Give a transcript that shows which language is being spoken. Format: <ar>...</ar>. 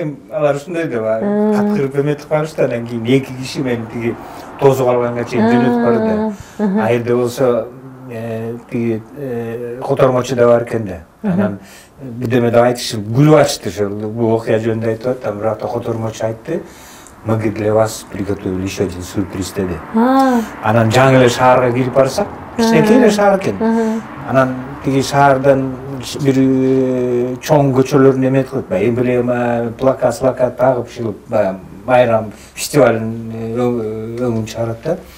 <ky>Алар ушундай деп каткырып эметип калышты. Анан кийин эки киши мен тиги тосуп алганга чейин жөнөтүп барды. А жерде болсо тиги котормочу да бар экен да. Анан бирдеме деп айтышы, күлүп ачты ошол бул окуя жөнүндө айтып атам, бирок котормочу айтты.</ky> <ru>Мы для вас приготовили еще один сюрприз</ru> <ky>деди. Анан жаңы эле шаарга кирип барсак, кичинекей эле шаар экен. Анан тиги шаардан бир чоң көчөлөрүн эметип коюп, эмблема, плакат тагып шилип, байрам фестивалын өңүн чыгарат да.</ky>